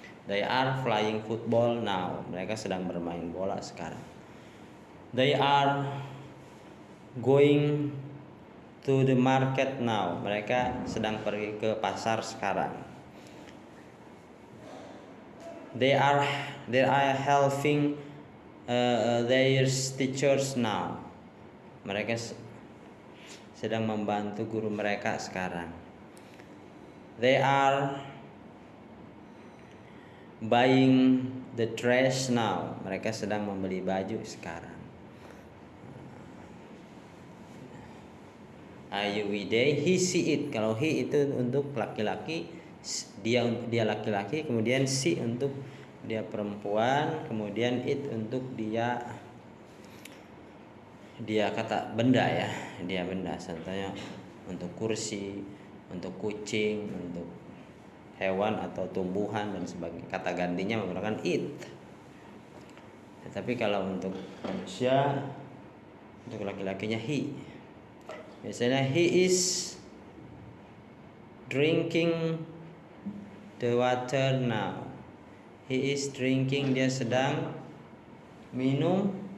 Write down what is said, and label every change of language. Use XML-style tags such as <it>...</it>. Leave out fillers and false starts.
<en>They are flying football now.</en> <id>Mereka sedang bermain bola sekarang.</id> <en>They are going to the market now.</en> <id>Mereka sedang pergi ke pasar sekarang.</id> <en>They are helping their teachers now.</en> <id>Mereka sedang membantu guru mereka sekarang.</id> <en>They are buying the dress now.</en> <id>Mereka sedang membeli baju sekarang.</id> <en>You, we, they, he, she, it.</en> <id>Kalau he itu untuk laki-laki, dia laki-laki, kemudian she untuk dia perempuan, kemudian it untuk dia kata benda ya, dia benda. Contohnya untuk kursi, untuk kucing, untuk hewan atau tumbuhan dan sebagainya. Kata gantinya menggunakan it. Tetapi kalau untuk manusia, untuk laki-lakinya he. Misalnya</id> <en>he is drinking the water now. He is drinking,</en> <id>dia sedang minum.</id>